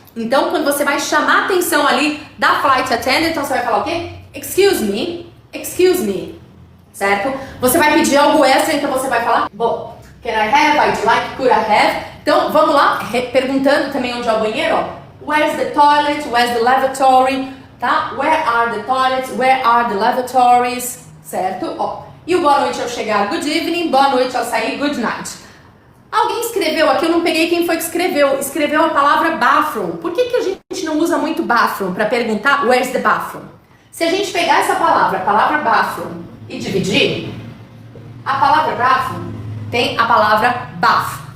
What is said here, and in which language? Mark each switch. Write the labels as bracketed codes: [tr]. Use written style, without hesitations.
[pt] Então quando você vai chamar a atenção ali da flight attendant, então você vai falar o quê? [en] Excuse me, [pt] certo? Você vai pedir algo extra, então você vai falar, bom, [en] can I have, I'd like, could I have? [pt] Então vamos lá, perguntando também onde é o banheiro, ó. [en] Where's the toilet, where's the lavatory, tá? Where are the toilets, where are the lavatories, certo? [pt] Ó. E o boa noite ao chegar, [en] good evening, [pt] boa noite ao sair, [en] good night. [pt] Alguém escreveu aqui, eu não peguei quem foi que escreveu a palavra bathroom. Por que a gente não usa muito bathroom para perguntar [en] where's the bathroom? [pt] Se a gente pegar essa palavra, a palavra bathroom, e dividir, a palavra bathroom tem a palavra bath.